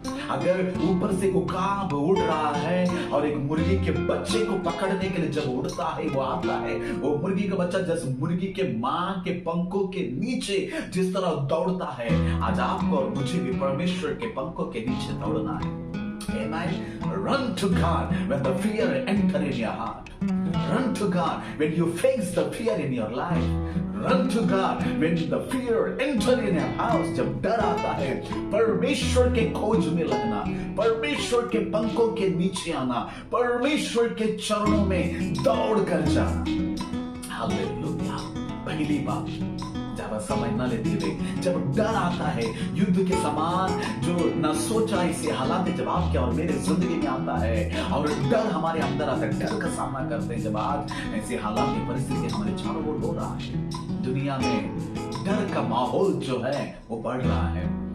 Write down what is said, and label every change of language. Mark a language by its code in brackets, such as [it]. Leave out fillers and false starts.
[hi] अगर ऊपर से उकाब उड़ रहा है और एक मुर्गी के बच्चे को पकड़ने के लिए जब उड़ता है, वो आता है, वो मुर्गी का बच्चा जैसे मुर्गी के मां के पंखों के नीचे जिस तरह दौड़ता है, आज आपको और मुझे भी परमेश्वर के पंखों के नीचे दौड़ना है। [en] Amen. Run to God when the fear enter in your heart. Run to God when you face the fear in your life. Run to God when the fear enter in your house. [hi] जब डर आता है, परमेश्वर के खोज में लगना, परमेश्वर के पंखों के नीचे आना, परमेश्वर के चरणों में दौड़ कर जाना। हालेलुया। पहली बात ज्यादा समय न लेते हुए, जब डर आता है, युद्ध के समान जो न सोचा ऐसे हालात जब आपके और मेरे जिंदगी में आता है और डर हमारे अंदर आता है, डर का सामना करते हैं, जब आज ऐसे हालात की परिस्थिति हमारे चारों ओर हो रहा है, दुनिया में डर का माहौल जो है वो बढ़ रहा है।